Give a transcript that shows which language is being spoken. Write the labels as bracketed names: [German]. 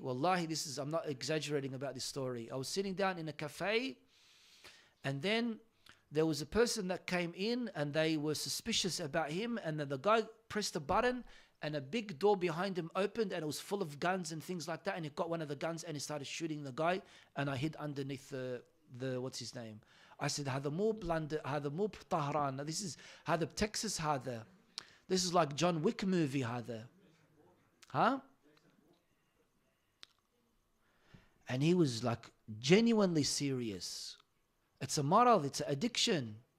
[English] Wallahi, I'm not exaggerating about this story. I was sitting down in a cafe, and then there was a person that came in and they were suspicious about him, and then the guy pressed a button and a big door behind him opened, and it was full of guns and things like that, and he got one of the guns and he started shooting the guy, and I hid underneath the what's his name? I said, [Arabic] هذا مو بطهران. [English] This is هذا Texas هذا. This is like John Wick movie هذا. Huh? And he was like genuinely serious. It's a moral, it's an addiction.